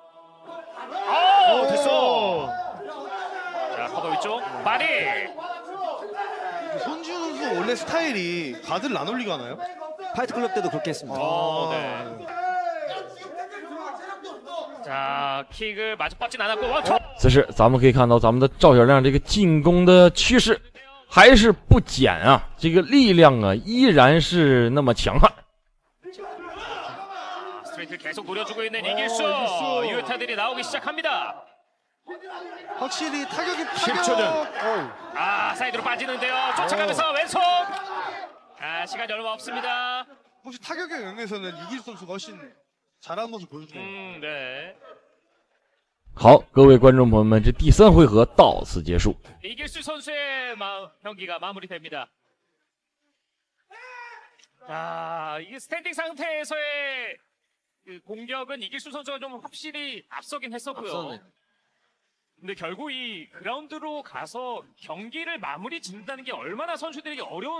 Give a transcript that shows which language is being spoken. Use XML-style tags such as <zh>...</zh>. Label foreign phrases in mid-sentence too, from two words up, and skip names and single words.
<ko>됐어. 자, 커버 위쪽. 바디. 손지훈 선수 원래 스타일이 가드를 안 올리고 하나요? 파이트클럽 때도 그렇게 했습니다. 네. 자, 킥을 마저 뻗진 않았고 원투.</ko> <zh>此时，咱们可以看到咱们的赵小亮这个进攻的趋势还是不减啊，这个力量啊依然是那么强悍。</zh> <ko>스트레이트를 계속 노려주고 있는 이길수. 유효타들이 나오기 시작합니다. 확실히 타격이 10초 전. 사이드로 빠지는데요. 쫓아가면서 왼손. 시간이 얼마 없습니다. 혹시 타격의 영역에서는 이길 선수가 훨씬 잘하는 모습 보여주네요. 네.</ko> <zh>好，各位观众朋友们，这第3回合到此结束。</zh> <ko>이길수 선수의 경기가 마무리됩니다. 이게 스탠딩 상태에서의 그 공격은 이길수 선수가 좀 확실히 앞서긴 했었고요. 근데 결국 이 그라운드로 가서 경기를 마무리 짓는다는 게 얼마나 선수들에게 어려운</ko>